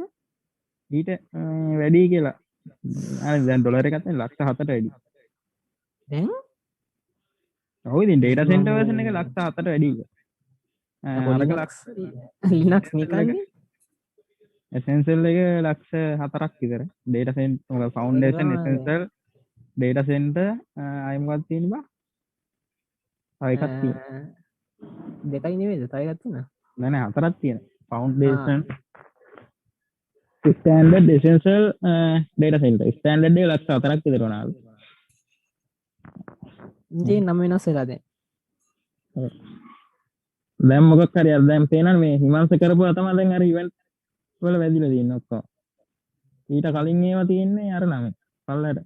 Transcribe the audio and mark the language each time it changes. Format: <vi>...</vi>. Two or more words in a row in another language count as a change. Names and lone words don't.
<si>ඊට වැඩි කියලා. අර දැන් ඩොලර් එකත් ලක්ෂ 7ට වැඩි. දැන් ඔව් ඉතින්</si> <en>data center version</en> <si>එක ලක්ෂ 7ට වැඩි. අරක ලක්ෂ ලිනක්ස් නිකන්නේ essential එක ලක්ෂ 4ක් විතර.</si> <en>data center foundation essential data center</en> <si>අය මොකක්ද තියෙන්නේ බා? තව එකක් තියෙනවා. දෙකයි නෙවෙයිද? තව එකක් තියෙනවා. නෑ හතරක් තියෙනවා.</si> <en>foundation standard essential data center.</en> <si>standard එක ලක්ෂ 4ක් විතර වුණාලු. ඉතින් නම් වෙනස් වෙලා දැන්. දැන් මොකක් හරි අර දැන් පේනවනේ මේ හිමංශ කරපුවා තමයි දැන් අර ඉවෙන්ට් වල වැදිලා තියෙන්නේ ඔක්කොම. ඊට කලින් ඒවා තියෙන්නේ අර නම. පල්ලයට.</si>